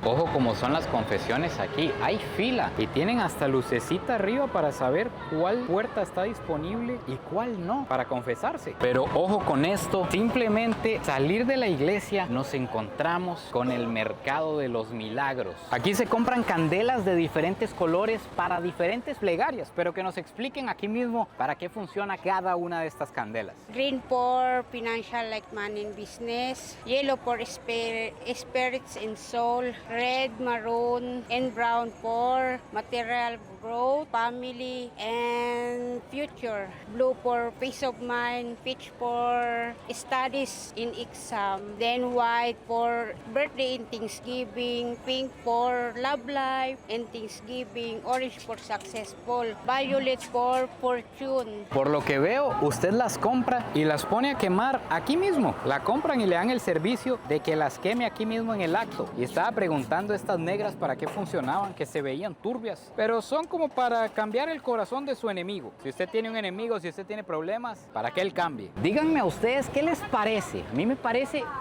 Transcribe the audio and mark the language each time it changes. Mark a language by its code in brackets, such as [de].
[es] Ojo como son las confesiones aquí, hay fila y tienen hasta lucecita arriba para saber cuál puerta está disponible y cuál no para confesarse. Pero ojo con esto, simplemente salir de la iglesia nos encontramos con el mercado de los milagros. Aquí se compran candelas de diferentes colores para diferentes plegarias, pero que nos expliquen aquí mismo para qué funciona cada una de estas candelas. [en] Green for financial like money and business. Yellow for spirits and soul. Red, maroon, and brown for material growth, family, and future. Blue for peace of mind. Peach for studies in exam. Then white for birthday and Thanksgiving. Pink for love life and Thanksgiving. Orange for successful. Violet for fortune. [es] Por lo que veo, usted las compra y las pone a quemar aquí mismo. La compran y le dan el servicio de que las queme aquí mismo en el acto. Y estaba preguntando a estas negras para qué funcionaban, que se veían turbias. Pero son como para cambiar el corazón de su enemigo. Si usted tiene un enemigo, si usted tiene problemas, para que él cambie. Díganme a ustedes qué les parece. A mí me parece